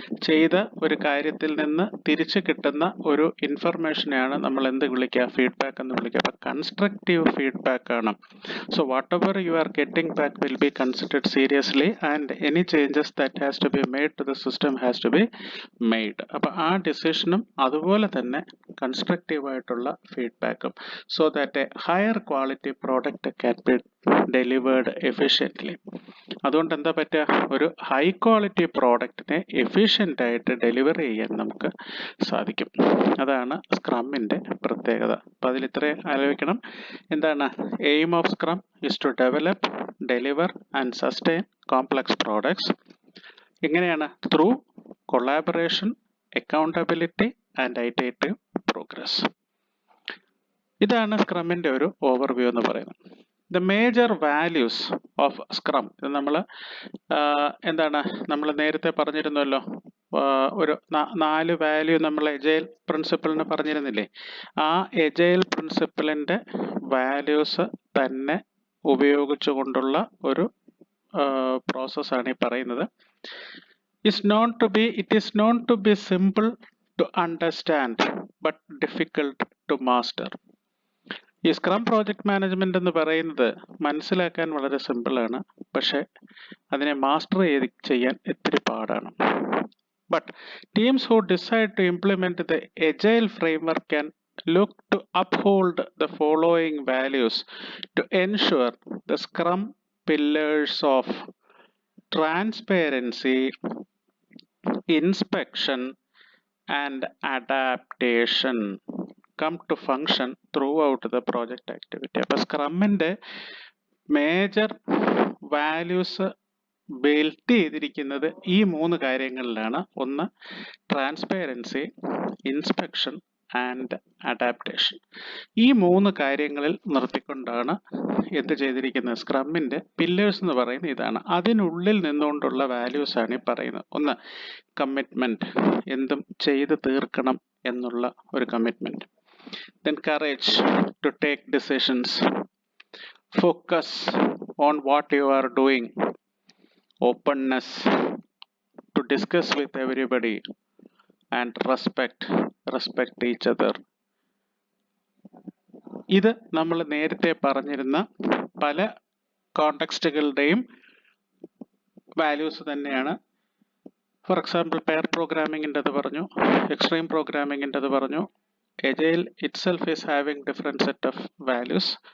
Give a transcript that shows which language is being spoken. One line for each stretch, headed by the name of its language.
Malayalam: ചെയ്ത ഒരു കാര്യത്തിൽ നിന്ന് തിരിച്ചു കിട്ടുന്ന ഒരു ഇൻഫർമേഷനെയാണ് നമ്മൾ എന്ത് വിളിക്കുക? ഫീഡ്ബാക്ക് എന്ന് വിളിക്കുക. അപ്പോൾ കൺസ്ട്രക്റ്റീവ് ഫീഡ്ബാക്ക് ആണ്.
English: So whatever you are getting back will be considered seriously and any changes that has to be made to the system has to be made.
Malayalam: അപ്പോൾ ആ ഡിസിഷനും അതുപോലെ തന്നെ കൺസ്ട്രക്റ്റീവ് ആയിട്ടുള്ള ഫീഡ്ബാക്കും,
English: so that a higher quality product can be delivered efficiently.
Malayalam: അതുകൊണ്ട് എന്താ പറ്റുക? ഒരു ഹൈ ക്വാളിറ്റി പ്രോഡക്റ്റിനെ എഫിഷ്യൻ്റ് ആയിട്ട് ഡെലിവർ ചെയ്യാൻ നമുക്ക് സാധിക്കും. അതാണ് സ്ക്രമിൻ്റെ പ്രത്യേകത. അപ്പോൾ അതിൽ ഇത്രയും ആലോചിക്കണം.
English: എന്താണ് aim of scrum? Is to develop, deliver and sustain complex products. എങ്ങനെയാണ്? Through collaboration, accountability and iterative progress.
Malayalam: ഇതാണ് സ്ക്രമിൻ്റെ ഒരു ഓവർവ്യൂ എന്ന് പറയുന്നത്.
English: the major values of scrum,
Malayalam: ഇത് നമ്മൾ എന്താണ് നമ്മൾ നേരത്തെ പറഞ്ഞിരുന്നല്ലോ, ഒരു 4 വാല്യൂ നമ്മൾ എജൈൽ പ്രിൻസിപ്പിളിന് പറഞ്ഞിരുന്നില്ലേ? ആ എജൈൽ പ്രിൻസിപ്പിളിൻ്റെ വാല്യൂസ് തന്നെ ഉപയോഗിച്ചുകൊണ്ടുള്ള ഒരു പ്രോസസ് ആണ് ഈ പറയുന്നത്.
English: It is known to be simple to understand but difficult to master.
Malayalam: ഈ സ്ക്രം പ്രോജക്റ്റ് മാനേജ്മെന്റ് എന്ന് പറയുന്നത് മനസ്സിലാക്കാൻ വളരെ സിമ്പിളാണ്, പക്ഷെ അതിനെ മാസ്റ്റർ ചെയ്യാൻ ഇത്തിരി പാടാണ്.
English: But teams who decide to implement the agile framework can look to uphold the following values to ensure the Scrum pillars of transparency, inspection, and adaptation come to function throughout the project activity.
Malayalam: അപ്പോൾ സ്ക്രമ്മിൻ്റെ major values built ചെയ്തിരിക്കുന്നത് ഈ 3 കാര്യങ്ങളിലാണ്. ഒന്ന് transparency, inspection and adaptation. ഈ 3 കാര്യങ്ങളിൽ നിർത്തിക്കൊണ്ടാണ് എന്ത് ചെയ്തിരിക്കുന്നത്, സ്ക്രമ്മിൻ്റെ pillars എന്ന് പറയുന്നത് ഇതാണ്. അതിനുള്ളിൽ നിന്നുകൊണ്ടുള്ള വാല്യൂസ് ആണ് ഈ പറയുന്നത്. ഒന്ന് കമ്മിറ്റ്മെൻറ്റ്, എന്തും ചെയ്ത് തീർക്കണം എന്നുള്ള ഒരു commitment.
English: Then courage to take decisions, focus on what you are doing, openness to discuss with everybody, and respect each other.
Malayalam: ഇത് നമ്മൾ നേരത്തെ പറഞ്ഞിരുന്ന പല കോണ്ടെക്സ്റ്റുകളുടെയും വാല്യൂസ് തന്നെയാണ്.
English: for example
Malayalam: പെയർ പ്രോഗ്രാമിങ്ങിൻ്റെത് പറഞ്ഞു, എക്സ്ട്രീം പ്രോഗ്രാമിങ്ങിൻ്റെത് പറഞ്ഞു.
English: Agile itself is having different set of values.